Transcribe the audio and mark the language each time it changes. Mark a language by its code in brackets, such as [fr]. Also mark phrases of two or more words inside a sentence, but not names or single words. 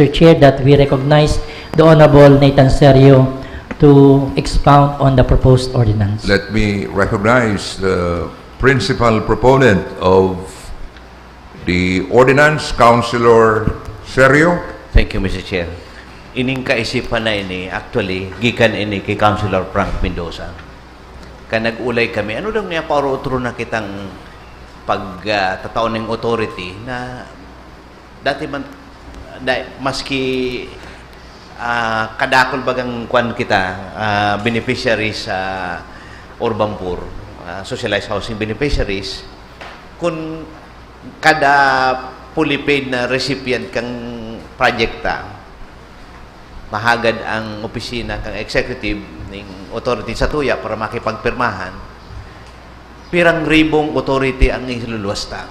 [en] Chair, that we recognize the Honorable Nathan Serio to expound on the proposed ordinance. Let me recognize the principal proponent of the ordinance, Councilor Serio. Thank you, Mr. Chair. [bik] Ining kaisipan na ini, actually, gikan ini kay Councilor Frank Mendoza. Kaya nag-ulay kami, ano daw niya pauro-utro na kitang pagtataon ng authority na dati man, maski kadakol bagang kwan kita, beneficiaries sa [en] urban poor, socialized housing beneficiaries, [bik] kung kada [en] fully paid [bik] na recipient kang projekta, mahagad ang opisina kang executive ng authority sa tuya para makipagpirmahan, pirang ribong authority ang iluluwasta.